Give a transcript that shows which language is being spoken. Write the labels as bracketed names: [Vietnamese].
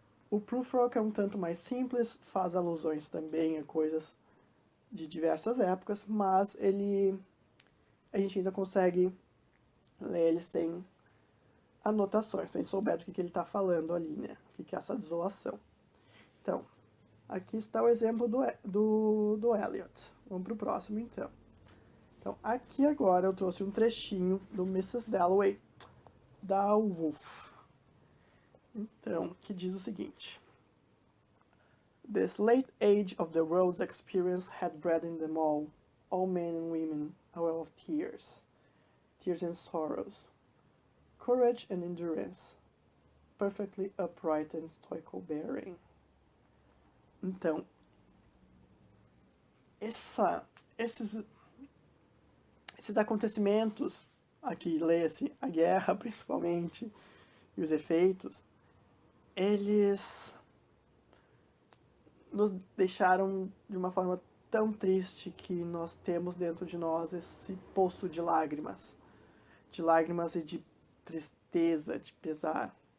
[Portuguese] O Prufrock é um tanto mais simples, faz alusões também a coisas de diversas épocas, mas a gente ainda consegue ler ele sem anotações, sem souber do que ele está falando ali, né? O que é essa desolação. Então, aqui está o exemplo do Eliot. Vamos para o próximo, então. Então, aqui agora eu trouxe um trechinho do Mrs. Dalloway, da Woolf. Então, que diz o seguinte: [English] This late age of the world's experience had bred in them all men and women, a well of tears and sorrows, courage and endurance, perfectly upright and stoical bearing. [Portuguese] Então, esses acontecimentos, aqui lê-se a guerra principalmente, e os efeitos, eles nos deixaram de uma forma tão triste que nós temos dentro de nós esse poço de lágrimas e de tristeza, de pesar.